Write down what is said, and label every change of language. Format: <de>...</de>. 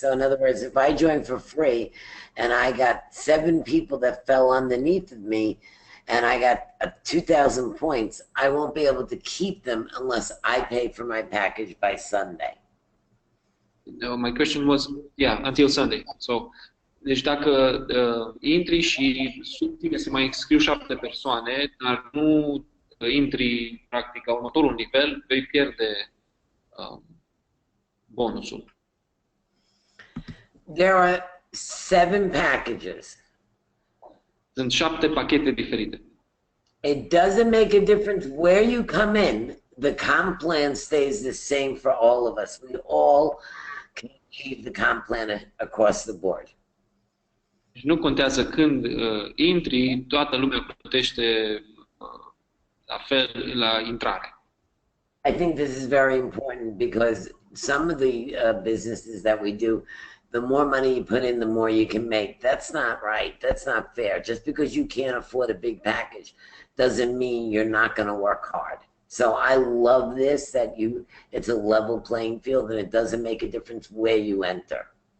<en>So in other words, if I join for free and I got 7 people that fell underneath of me and I got 2,000 points, I won't be able to keep them unless I pay for my package by Sunday. No, my question was, until Sunday.</en> <ro>So, deci dacă intri și sub tine se mai înscriu 7 persoane, dar nu intri practic la următorul nivel, vei pierde bonusul.</ro> <en>There are 7 packages.</en> <ro>Sunt 7 pachete diferite.</ro> <en>It doesn't make a difference where you come in. The comp plan stays the same for all of us. We all can achieve the comp plan across the board.</en> <ro>Deci nu contează când intri, toată lumea plătește la fel la intrare.</ro> <en>I think this is very important because some of the businesses that we do, the more money you put in, the more you can make. That's not right. That's not fair. Just because you can't afford a big package doesn't mean you're not going to work hard. So I love this, that it's a level playing field and it doesn't make a difference where you enter.</en>